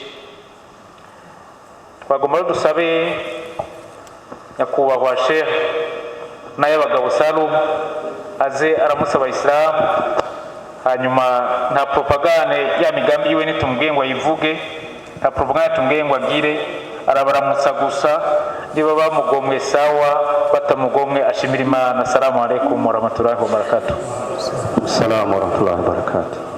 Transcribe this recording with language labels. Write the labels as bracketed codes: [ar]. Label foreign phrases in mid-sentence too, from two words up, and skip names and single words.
[rn] Twagomba dusabe nyakubahwa Sheikh n'ayabagabo Salum aze aramusaba Islam, hanyuma nta propagande ya migambi yiwe nitumubwiye ngo ayivuge, nta propagande tumubwiye ngo agire, arabaramutsa gusa. Niba bamugomwe sawa, batamugomwe ashimira Imana. [ar] السلام عليكم ورحمة الله وبركاته. السلام ورحمة الله وبركاته.